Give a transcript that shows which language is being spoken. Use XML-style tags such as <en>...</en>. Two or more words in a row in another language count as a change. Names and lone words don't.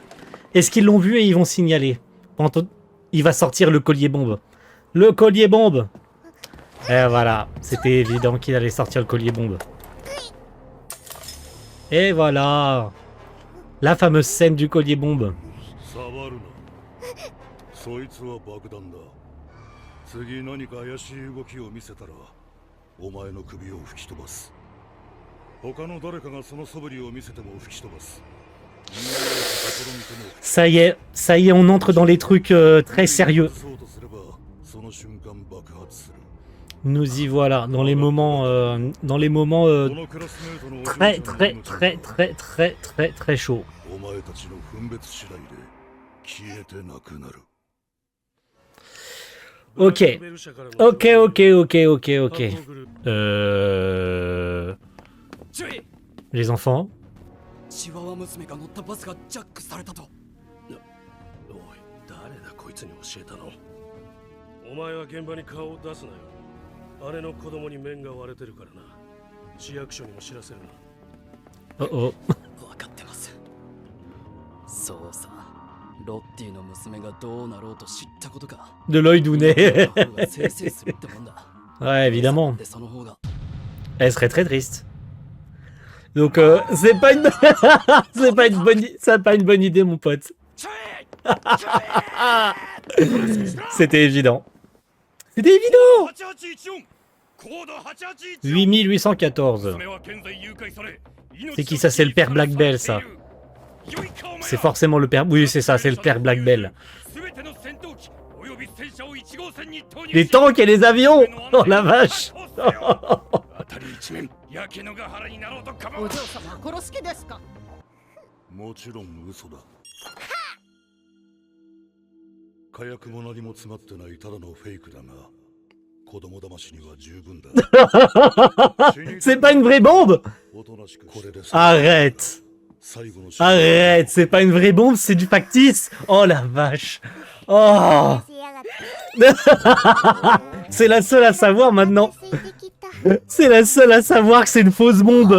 <fr>Est-ce qu'ils l'ont vu et ils vont signaler? Il va sortir le collier bombe. Le collier bombe. Et voilà, c'était évident qu'il allait sortir le collier bombe. Et voilà. La fameuse scène du collier bombe.</fr> <ja>触るな。そいつは爆弾だ。次何か怪しい動きを見せたら、お前の首を吹き飛ばす。他の誰かがその素振りを見せても吹き飛ばす。</ja> <fr>Ça y est, on entre dans les trucs très sérieux. Nous y voilà, dans les moments très chauds. Ok. Les enfants.</fr> <ja>チワワ娘が乗ったバスがジャックされたと。おい、誰だこいつに教えたの。お前は現場に顔を出すなよ。姉の子供に面が割れてるからな。市役所にも知らせるな。分かってます。そうさ。ロッティの娘がどうなろうと知ったことか。</ja> <fr>De l'œil dounet. Ouais, évidemment. Elle serait très triste. Donc c'est pas une c'est pas une bonne idée mon pote. C'était évident. C'était évident. 8814. C'est qui ça? C'est le père Black Bell ça. C'est forcément le père. Oui, c'est ça, c'est le père Black Bell. Les tanks et les avions. Oh la vache.</fr> <ja>お嬢様殺す気ですか？もちろん嘘だ。火薬も何も詰まってないただのフェイクだが、子供騙しには十分だ。</ja> <fr>C'est pas une vraie bombe. Arrête. Arrête, c'est pas une vraie bombe, c'est du factice. Oh la vache. Oh. C'est la seule à savoir maintenant. C'est la seule à savoir que c'est une fausse bombe.</fr>